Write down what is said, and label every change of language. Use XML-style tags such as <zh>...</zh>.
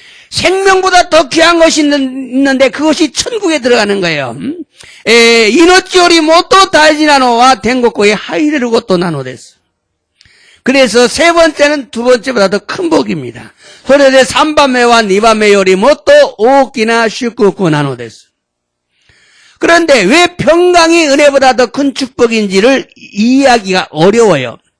<ko>생명보다 더 귀한 것이 있는데 그것이 천국에 들어가는 거예요.</ko> <ja>命よりもっと大事なのは天国へ入れることなのです。</ja> <ko>그래서 세 번째는 두 번째보다 더 큰 복입니다.</ko> <ja>それで 3番目は 2番目よりもっと大きな祝福なのです。</ja> <ko>그런데 왜 평강이 은혜보다 더 큰 축복인지를 이해하기가 어려워요.</ko>